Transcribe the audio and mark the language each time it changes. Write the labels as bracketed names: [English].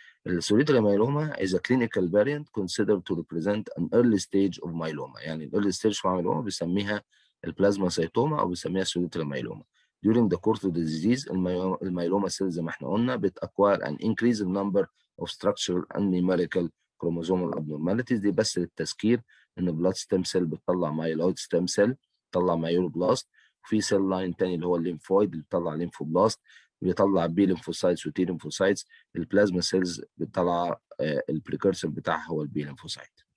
[English] السوليتري myeloma is a clinical variant considered to represent an early stage of myeloma. [Arabic] يعني ال [English] early stage of myeloma [Arabic] بيسميها البلازما سيتوما او بيسميها السوليتري مايلوما. [English] During the course of the disease المايلوما cells [Arabic] زي ما احنا قلنا [English] بتacquire an increasing number of structural and numerical chromosomal abnormalities. [Arabic] دي بس للتذكير ان [English] blood stem cell [Arabic] بتطلع [English] myeloid stem cell، [Arabic] بتطلع مايلوبلاست، وفي سيل لاين تاني اللي هو الليمفويد اللي بيطلع ليمفوبلاست، بيطلع بي ليمفوسايتس وتي ليمفوسايتس. البلازما سيلز بتطلع البريكورسور بتاعها هو البي ليمفوسايت.